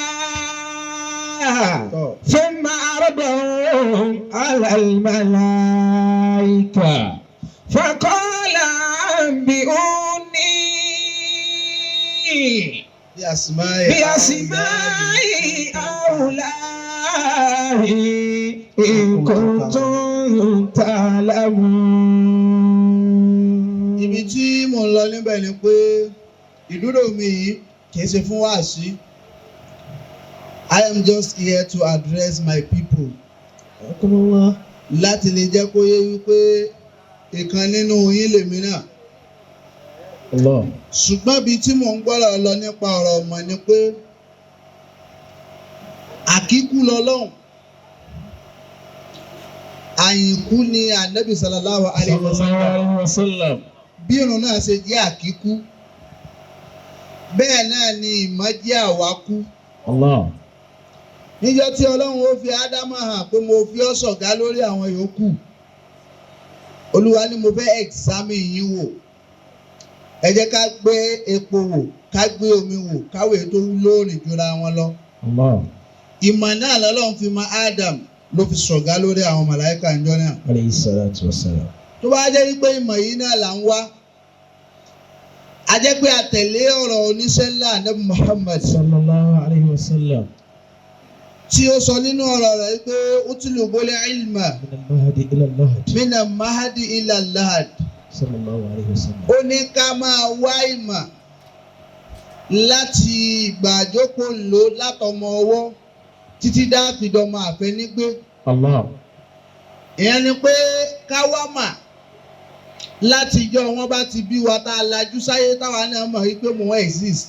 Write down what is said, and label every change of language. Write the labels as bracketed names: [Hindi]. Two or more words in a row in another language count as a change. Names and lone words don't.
[Arabic] ثم عرضهم على الملائكة فقال أنبئوني بأسماء هؤلاء إن كنتم تعلمون. [Yoruba] Ibi tí mò ń lọ níbẹ̀ ni pé ìdúró mi yìí kìí ṣe fún wáàsí. [English] I am just here to address my people. [Yoruba] Láti lè jẹ́ kó yé wípé ìkan nínú yín lèmi náà. Ṣùgbọ́n ibi tí mò ń gbọ́rọ̀ lọ nípa ọ̀rọ̀ ọmọ ni pé àkíkú lọ́lọ́hùn. Àyìnkú ni Ànábì [Arabic] صلى الله عليه وسلم. [Yoruba] Bí irun náà ṣe jẹ́ àkíkú, bẹ́ẹ̀ náà ni ìmọ̀ jẹ́ àwákú. Níjọ́ tí Ọlọ́run ó fi Ádámù hàn pé mo fi ọ́ ṣọ̀gá lórí àwọn yòókù, Olúwa ni mo fẹ́ examine yín wò. Ẹ jẹ́ ká gbé epo wò, ká gbé omi wò, káwé tó lóòrìn jura wọn lọ. Ìmọ̀ náà lọ́lọ́run fi mọ Adam ló fi ṣọ̀gá lórí àwọn màláíkà ńjọ́ náà. [Arabic] عليه الصلاة والسلام. [Yoruba] Tó bá jẹ́ wípé ìmọ̀ yìí náà là ń wá, a jẹ́ pé a tẹ̀lé ọ̀rọ̀ oníṣẹ́ ńlá Ànábì Muhammad [Arabic] صلى الله عليه وسلم. [Yoruba] Tí ó sọ nínú ọ̀rọ̀ rẹ̀ pé [Arabic] اطلبوا العلم من المهد إلى اللحد. صلى الله عليه وسلم. [Yoruba] Ó ní ká máa wá ìmọ̀ láti ìgbà àjókòó ńlò látọmọ ọwọ́ títí dáàfidọ́mọ àfẹnigbé. Ìyẹn ni pé ká wá mà láti ìjọ wọn bá ti bí wa tá a lajú sáyé táwa náà mọ̀ wípé mo exist.